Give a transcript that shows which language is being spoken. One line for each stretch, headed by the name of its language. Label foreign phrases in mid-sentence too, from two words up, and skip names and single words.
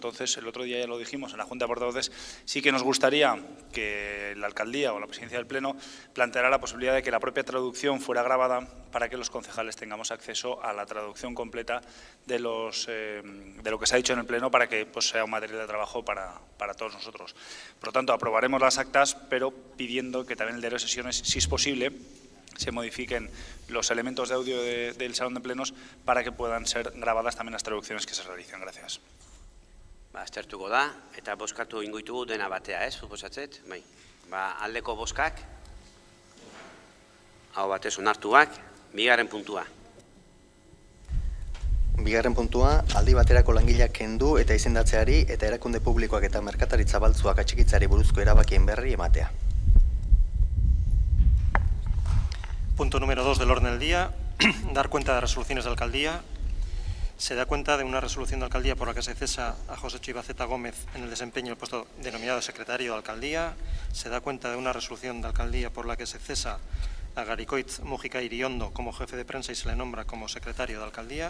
Spanish: Entonces, el otro día ya lo dijimos en la Junta de Portavoces, sí que nos gustaría que la alcaldía o la presidencia del Pleno planteara la posibilidad de que la propia traducción fuera grabada para que los concejales tengamos acceso a la traducción completa de lo que se ha dicho en el Pleno, para que pues, sea un material de trabajo para todos nosotros. Por lo tanto, aprobaremos las actas, pero pidiendo que también el diario de sesiones, si es posible, se modifiquen los elementos de audio del Salón de Plenos para que puedan ser grabadas también las traducciones que se realicen. Gracias.
Basque: Aztertuko da, eta bozkatu ingo ditugu dena batea, suposatzet? Bai. Aldeko bozkak, hau batez onartuak, bigarren puntua. Bigarren puntua, aldi baterako langileak kendu eta izendatzeari eta erakunde publikoak eta merkataritza baltzuak atxikitzari buruzko erabakien berri ematea.
Spanish: Punto número 2 del orden del día, dar cuenta de resoluciones de alcaldía. Se da cuenta de una resolución de alcaldía por la que se cesa a José Chivaceta Gómez en el desempeño del puesto denominado secretario de alcaldía. Se da cuenta de una resolución de alcaldía por la que se cesa a Garicoitz Mújica Iriondo como jefe de prensa y se le nombra como secretario de alcaldía.